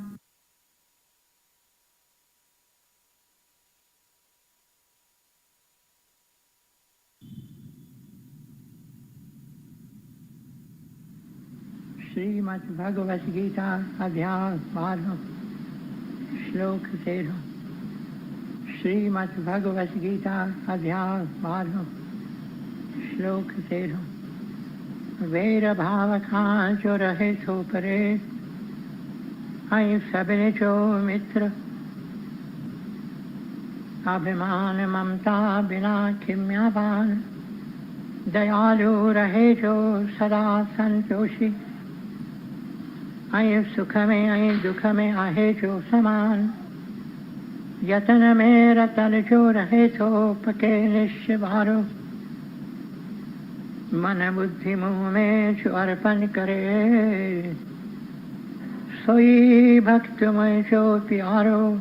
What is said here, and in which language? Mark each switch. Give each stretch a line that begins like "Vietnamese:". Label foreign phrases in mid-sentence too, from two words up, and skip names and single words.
Hindi: श्रीमद् भगवत गीता अध्याय 12 श्लोक 13। श्रीमद् भगवत गीता अध्याय 12 श्लोक 13।
Sindhi: वेर भाव खां जो रहे सो परे, ऐं सभिनी जो मित्र। अभिमान ममता बिना खिम्यावान, दयालु रहे जो सदा संतोषी। ऐं सुख में ऐं दुख में आहे जो समान, यतन में रतन जो रहे तो पके निश्चवारो। मन बुद्धि मुँह में जो अर्पण करे, सोई भक्तमय जो प्यारो।